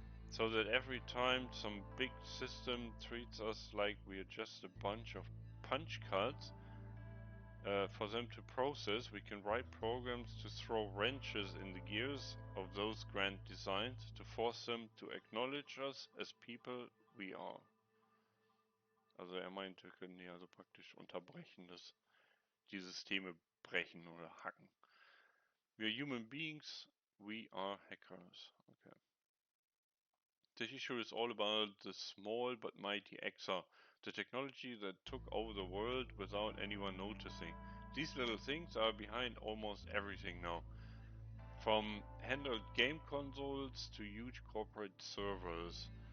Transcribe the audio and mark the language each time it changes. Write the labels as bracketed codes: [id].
[en] So that every time some big system treats us like we are just a bunch of punch cards for them to process, we can write programs to throw wrenches in the gears of those grand designs, to force them to acknowledge us as people we are. [de] Also meint, wir können die also praktisch unterbrechen, dass die Systeme brechen oder hacken. [en] We are human beings, we are hackers. Okay. This issue is all about the small but mighty EXA, the technology that took over the world without anyone noticing. These little things are behind almost everything now. From handheld game consoles to huge corporate servers.